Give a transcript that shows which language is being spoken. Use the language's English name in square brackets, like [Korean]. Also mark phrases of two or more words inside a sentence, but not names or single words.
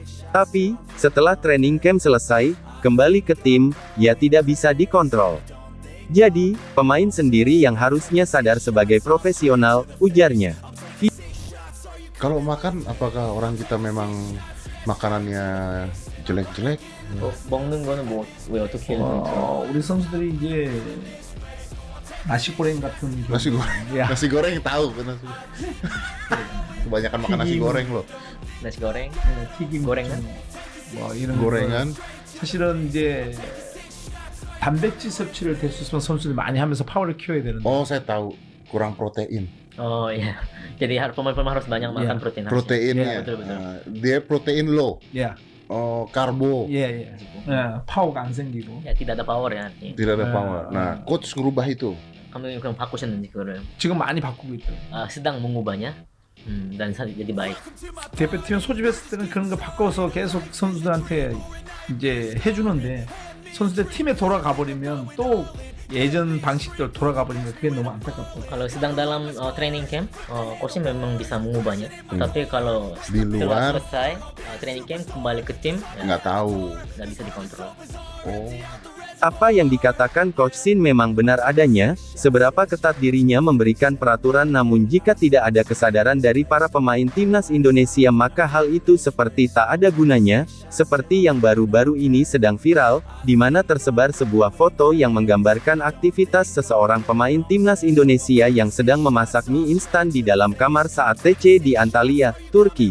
[Indonesian] Tapi, setelah [English] training camp [Indonesian] selesai, kembali ke tim, ya tidak bisa dikontrol. Jadi, pemain sendiri yang harusnya sadar sebagai profesional, ujarnya. Kalau makan, apakah orang kita memang makanannya jelek-jelek? [Korean] 먹는 거는 뭐 왜 어떻게 해야 되죠? 우리 선수들이 이제 나시고랭 같은 [Indonesian] Nasi goreng, ya. nasi goreng tahu kan nasi. Kebanyakan makan nasi goreng loh. nasi goreng, [Korean] 튀김 [Indonesian] gorengan? [Korean] 뭐 이런 [Indonesian] Gorengan. [Korean] 사실은 이제 단백질 섭취를 될 수 있으면 선수들이 많이 하면서 파워를 키워야 되는데. [Indonesian] Oh, saya tahu, kurang protein. Oh iya, jadi pemain-pemain harus banyak makan Iya. protein. Proteinnya, Iya, betul. dia [English] protein low. [Korean] 야, [Indonesian] Karbo, [Korean] 예. 파워가 안 생기고. [Indonesian] Ya tidak ada power ya artinya. tidak ada power. Nah, coach ngerubah itu. [Korean] 감독님 그럼 바꾸셨는지 그거를 지금 많이 바꾸고 있죠. [Indonesian] sedang mengubahnya dan jadi baik. [Korean] 대표팀 소집했을 때는 그런 거 바꿔서 계속 선수들한테 이제 해주는데 선수들 팀에 돌아가 버리면 또 예전 방식대로 돌아가 버리면 그게 너무 안타깝고. [Indonesian] Kalau sedang dalam [English] training camp, [Indonesian] coachnya memang bisa mengubahnya. Tapi kalau Di setelah luar, selesai [English] training camp [Indonesian] kembali ke tim, nggak tahu. nggak bisa dikontrol. Oh, Apa yang dikatakan Coach Sin memang benar adanya, seberapa ketat dirinya memberikan peraturan, namun jika tidak ada kesadaran dari para pemain timnas Indonesia maka hal itu seperti tak ada gunanya, seperti yang baru-baru ini sedang viral, di mana tersebar sebuah foto yang menggambarkan aktivitas seseorang pemain timnas Indonesia yang sedang memasak mie instan di dalam kamar saat TC di Antalya, Turki.